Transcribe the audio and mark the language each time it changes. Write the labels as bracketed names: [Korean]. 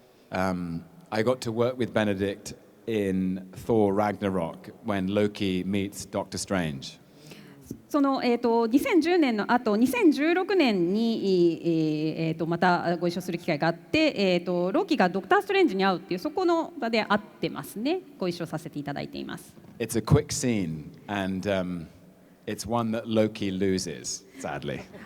[English] I got to work with Benedict in Thor Ragnarok when Loki meets Doctor Strange. [Japanese] 2010年の後、2016年に、またご一緒する機会があって、ロキがドクター・ストレンジに会うっていうそこの場で会ってますね。ご一緒させていただいています。 [English] It's a quick scene and、it's one that Loki loses, sadly.